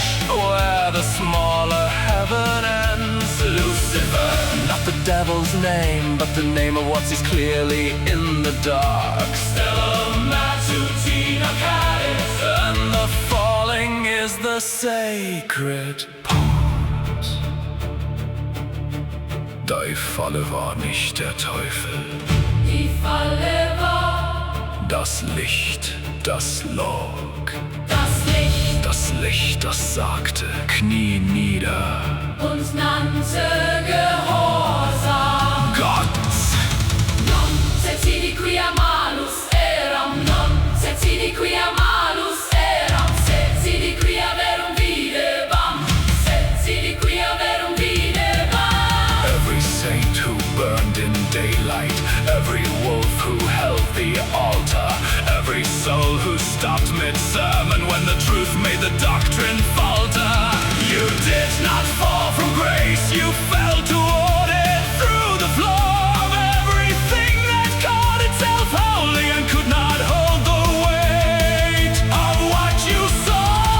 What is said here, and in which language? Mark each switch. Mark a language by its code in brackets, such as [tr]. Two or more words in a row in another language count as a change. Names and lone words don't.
[en] where the smaller heaven ends. Lucifer. Not the devil's name, but the name of what is clearly in the dark. [la] Stella Matutina Cadet. [en] And the falling is the sacred part. [de] Die Falle war nicht der Teufel, Die Falle war das Licht, das log. das Licht Das Licht, das sagte, Knie nieder. und nannte Gehorsam. Gott! [la] Non cecidi quia malus eram, non cecidi quia malus eram, cecidi quia verum videbam, cecidi quia verum videbam. [en] Every saint who burned in daylight, every wolf who held the altar, every soul who stopped mid-sermon when the truth made the doctrine falter. You did not fall from grace, you fell toward it through the floor of everything that called itself holy and could not hold the weight of what you saw.